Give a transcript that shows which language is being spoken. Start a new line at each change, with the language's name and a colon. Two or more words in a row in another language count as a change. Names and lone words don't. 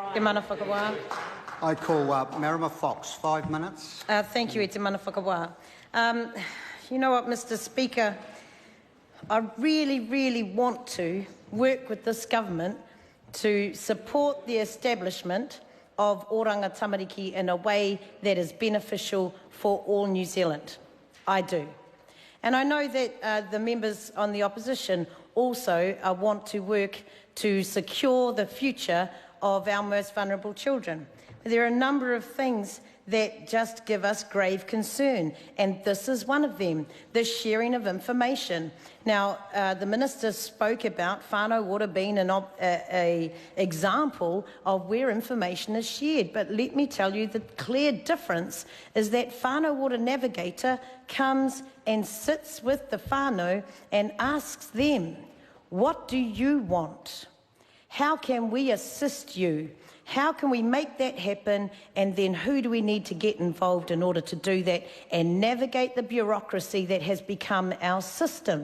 Māori: Te mana whakawā.
English: I call Marama Fox, 5 minutes. Thank you,
Māori: te mana whakawā.
English: You know what, Mr. Speaker, I really want to work with this government to support the establishment of oranga tamariki in a way that is beneficial for all New Zealand. I do. And I know that the members on the opposition also want to work to secure the future of our most vulnerable children. There are a number of things that just give us grave concern, and this is one of them, the sharing of information. Now, the Minister spoke about whānau ora being an example of where information is shared, but let me tell you the clear difference is that whānau ora navigator comes and sits with the whānau and asks them, what do you want? How can we assist you? How can we make that happen? And then who do we need to get involved in order to do that and navigate the bureaucracy that has become our system?